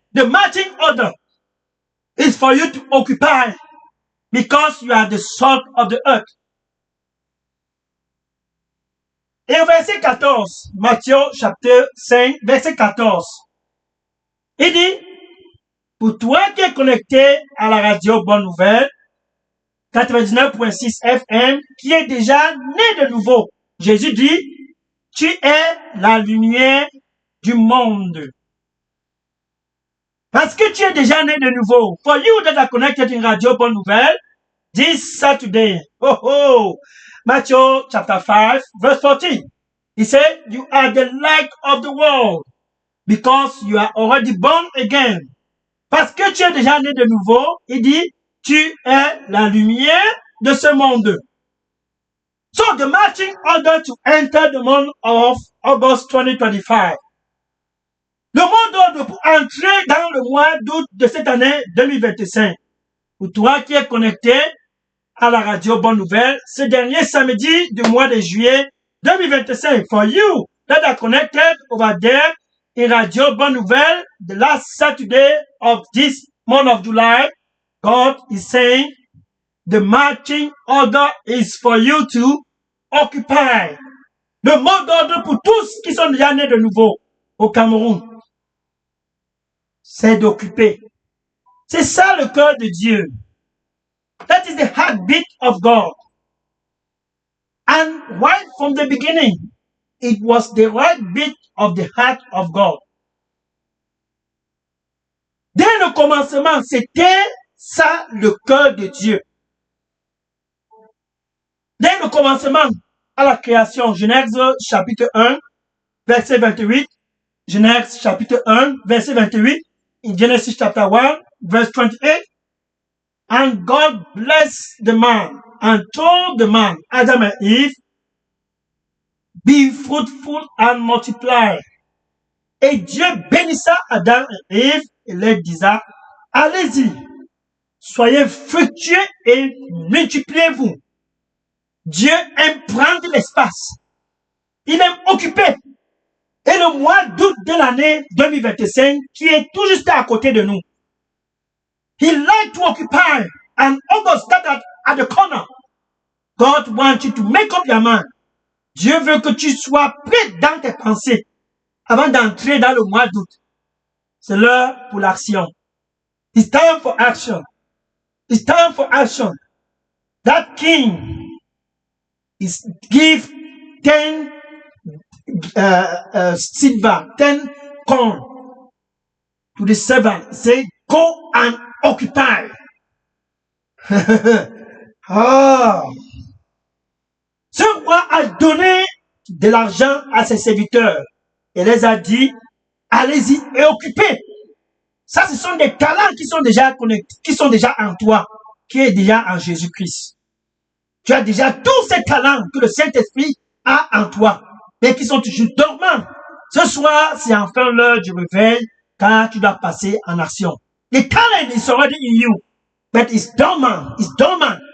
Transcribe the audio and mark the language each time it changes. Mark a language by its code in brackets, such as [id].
[en] The marching order is for you to occupy because you are the salt of the earth. [fr] Et au verset 14, Matthieu chapitre 5, verset 14, il dit, pour toi qui es connecté à la radio Bonne Nouvelle, 99.6 FM, qui est déjà né de nouveau. Jésus dit, tu es la lumière du monde. Parce que tu es déjà né de nouveau. [en] For you that are connected in Radio Bonne Nouvelle, this Saturday, Matthew chapter 5, verse 14. He said, you are the light of the world because you are already born again. [fr] Parce que tu es déjà né de nouveau, il dit, tu es la lumière de ce monde. [en] So the marching order to enter the month of August 2025. [fr] Le mot d'ordre pour entrer dans le mois d'août de cette année 2025. Pour toi qui es connecté à la radio Bonne Nouvelle, ce dernier samedi du mois de juillet 2025. [en] For you that are connected over there in Radio Bonne Nouvelle, the last Saturday of this month of July, God is saying, the marching order is for you to occupy. [fr] Le mot d'ordre pour tous qui sont déjà nés de nouveau au Cameroun, c'est d'occuper. C'est ça le cœur de Dieu. [en] That is the heartbeat of God. And right from the beginning, it was the right beat of the heart of God. [fr] Dès le commencement, c'était ça le cœur de Dieu. Dès le commencement à la création, Genèse chapitre 1, verset 28, [en] Genèse chapitre 1, verset 28, in Genesis chapter 1, verse 28, and God blessed the man and told the man, Adam and Eve, be fruitful and multiply. [fr] Et Dieu bénissa Adam et Ève et leur disa, allez-y, soyez fructueux et multipliez-vous. Dieu aime prendre l'espace. Il aime occuper. Et le mois d'août de l'année 2025, qui est tout juste à côté de nous, [en] He likes to occupy, and August that at the corner. God wants you to make up your mind. [fr] Dieu veut que tu sois prêt dans tes pensées avant d'entrer dans le mois d'août. C'est l'heure pour l'action. [en] It's time for action. It's time for action. That king is give 10 silver, 10 corn to the servant. Say, go and occupy. Ah. [fr] Ce roi a donné de l'argent à ses serviteurs et les a dit, allez-y et occupez. Ça, ce sont des talents qui sont déjà connectés, qui sont déjà en toi, qui est déjà en Jésus-Christ. Tu as déjà tous ces talents que le Saint-Esprit a en toi, mais qui sont toujours dormants. Ce soir, c'est enfin l'heure du réveil, car tu dois passer en action. [en] The talent is already in you, but it's dormant. It's dormant.